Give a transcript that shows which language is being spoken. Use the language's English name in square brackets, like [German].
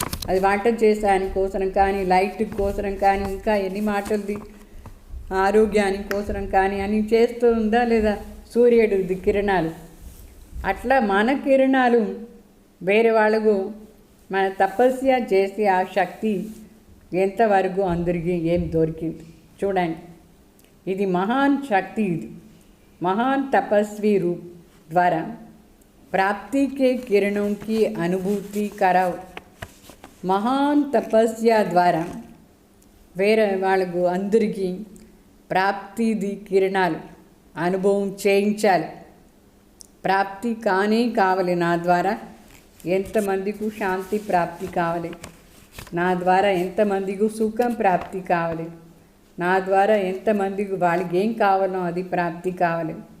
[Telugu] అది వంట చేసానికోసరం కానీ, లైట్ కోసరం కానీ, ఇంకా ఎన్ని మాటలది ఆరోగ్యానికి కోసరం కానీ అని చేస్తూ ఉందా లేదా? సూర్యుడిది కిరణాలు అట్లా మన కిరణాలు వేరే వాళ్ళకు మన తపస్య చేసి ఆ శక్తి ఎంతవరకు అందరికీ ఏం దొరికింది చూడండి. ఇది మహాన్ శక్తి, ఇది [Hindi] महान तपस्वी रूप द्वारा प्राप्ति के किरणों की अनुभूति कराओ. महान तपस्या द्वारा [Telugu] వేరే వాళ్ళకు అందరికీ ప్రాప్తిది కిరణాలు అనుభవం చేయించాలి. ప్రాప్తి కానే కావాలి. నా ద్వారా ఎంతమందికి శాంతి ప్రాప్తి కావాలి, నా ద్వారా ఎంతమందికి సుఖం ప్రాప్తి కావాలి, నా ద్వారా ఎంతమందికి వాళ్ళకి ఏం కావాలో అది ప్రాప్తి కావాలి.